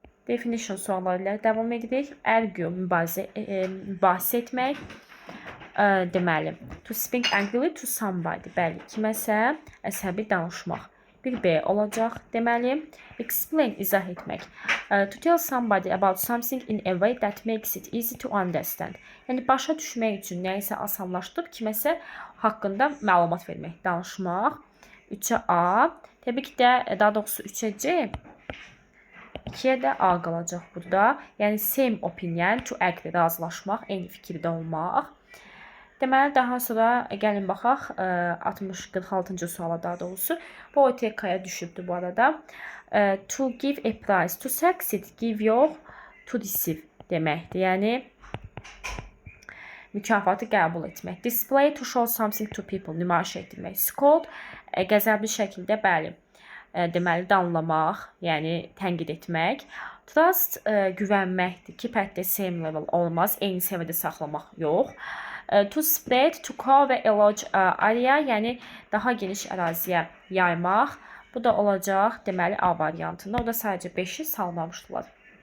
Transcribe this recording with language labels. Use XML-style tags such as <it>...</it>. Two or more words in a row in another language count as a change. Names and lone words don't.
<az>Definition sualları ilə davam edirik. Argue, mübahisə etmək. Deməli,</az> <en>to speak angrily to somebody.</en> <az>Bəli, kiməsə əsəbi danışmaq. Bir B olacaq. Deməli, explain, izah etmək.</az> <en>To tell somebody about something in a way that makes it easy to understand.</en> <az>Yəni, başa düşmək üçün nəyisə asanlaşdırıb, kiməsə haqqında məlumat vermək, danışmaq. 3-ə A. Təbii ki də, daha doğrusu 3-ə C. 2-yə də A qalacaq burada. Yəni,</az> <en>same opinion, to agree,</en> <az>razılaşmaq, eyni fikirdə olmaq. Deməli, daha sonra gəlin baxaq 46-cı suala daha doğrusu. Bu OTK-ya düşübdür bu arada.</az> <en>To give a prize, to succeed,</en> <az>give yox,</az> <en>to receive</en> <az>deməkdir. Yəni, mükafatı qəbul etmək.</az> <en>Display, to show something to people,</en> <az>nümayiş etdirmək. Scold, qəzəbli şəkildə, bəli, deməli, danlamaq, yəni tənqid etmək. Trust, güvənməkdir.</az> <en>Keep at the same level</en> <az>olmaz, eyni səviyyədə saxlamaq yox.</az> <en>To spread, to cover a large area,</en> <az>yəni daha geniş əraziyə yaymaq. Bu da olacaq, deməli, A variantında. O da sadəcə 5-i salmamışdılar.</az>